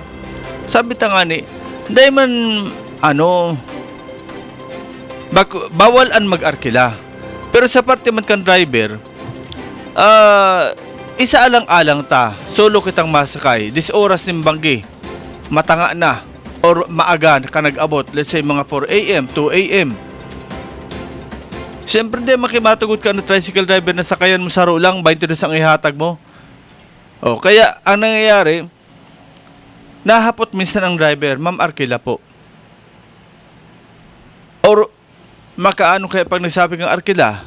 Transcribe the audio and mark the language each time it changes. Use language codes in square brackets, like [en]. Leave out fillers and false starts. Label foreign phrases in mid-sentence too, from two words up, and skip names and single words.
[bik] Sabi ta nga ni, dahil man, bawal ang mag-arkila. Pero sa parte man kan driver, isa alang-alang ta, solo kitang masakay, 10 oras ng banggi, matanga na, or maaga ka nag-abot, [en] let's say [bik] mga 4 a.m., 2 a.m., siyempre di makimatugot ka ng tricycle driver na sakayan mo saro lang, 22 ang ihatag mo. Kaya ang nangyayari, nahapot minsan ang driver, ma'am arkila po. Or makaano kaya pag nagsabi kang arkila?